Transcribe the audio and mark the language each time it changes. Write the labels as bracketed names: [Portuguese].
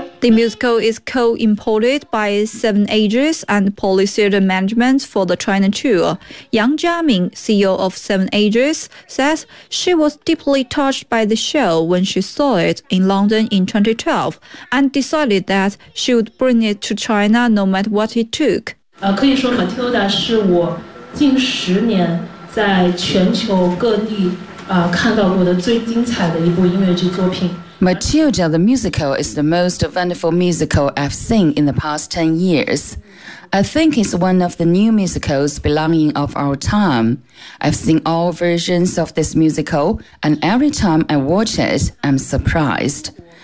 [English] The musical is co-imported by Seven Ages and Police Theater Management for the China tour. Yang Jiaming, CEO of Seven Ages, says she was deeply touched by the show when she saw it in London in 2012 and decided that she would bring it to China no matter what it took. [Chinese] 可以说 Matilda 是我近十年在全球各地看到过的最精彩的一部音乐剧作品。 [English] Matilda the Musical is the most wonderful musical I've seen in the past 10 years. I think it's one of the new musicals belonging of our time. I've seen all versions of this musical, and every time I watch it, I'm surprised.